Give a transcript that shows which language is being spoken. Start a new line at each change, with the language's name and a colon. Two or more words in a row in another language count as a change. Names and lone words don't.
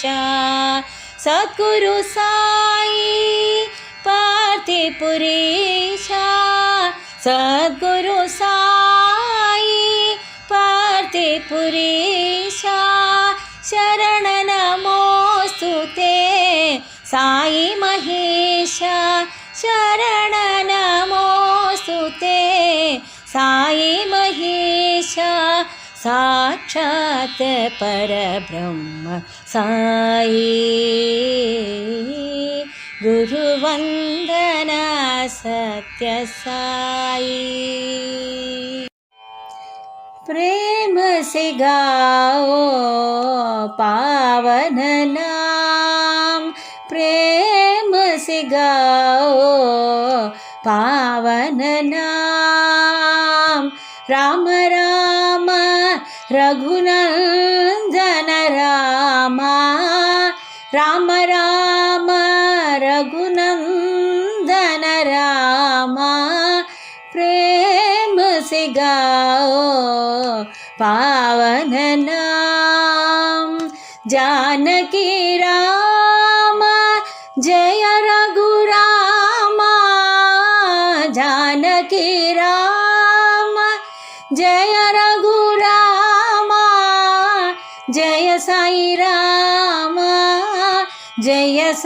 Sanskrit: सद्गुरु साई पार्थिपुरीशा, सद्गुरु साई पार्थिपुरीशा, शरण नमोस्तुते साई महेशा, शरण नमोस्तुते साई महेशा। साक्षात परब्रह्म साई, गुरुवंदन सत्य साई।
Hindi: प्रेम से गाओ पावन नाम, प्रेम से गाओ पावन नाम, राम राम रघुनंदन रामा, राम राम रघुनंदन रामा। प्रेम से गाओ पावन नाम, जानकी राम जय रघुरामा, जानकी राम जय रघुरामा, जय साई राम जय